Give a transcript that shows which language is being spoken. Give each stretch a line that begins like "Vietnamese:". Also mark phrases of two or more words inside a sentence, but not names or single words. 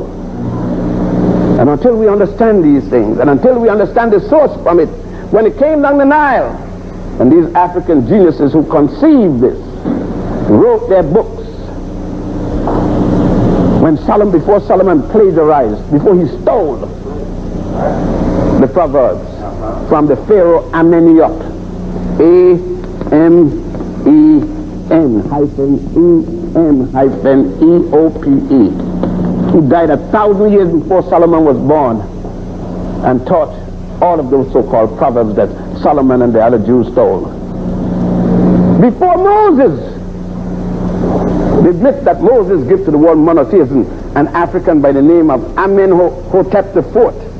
English: And until we understand these things, and until we understand the source from it, when it came down the Nile, and these African geniuses who conceived this, wrote their books, before Solomon plagiarized, before he stole the Proverbs from the Pharaoh Ameneope, A-M-E-N-E-M-E-O-P-E, who died 1,000 years before Solomon was born, and taught all of those so-called proverbs that Solomon and the other Jews stole. Before Moses, they admit that Moses gave to the world monotheism, an African by the name of Amenhotep IV.